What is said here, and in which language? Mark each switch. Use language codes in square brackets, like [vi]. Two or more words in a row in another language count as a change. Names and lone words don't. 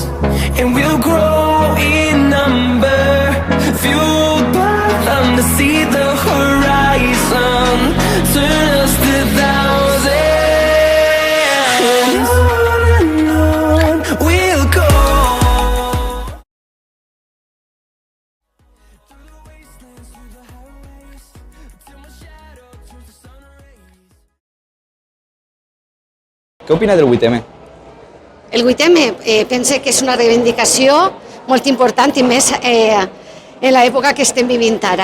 [en] And we'll grow in number, fueled by them to see the horizon, turn us to thousands. And on we'll go. [ca] Què opina del 8M? El 8M pense que és una reivindicació molt important i més en l'època que estem vivint ara.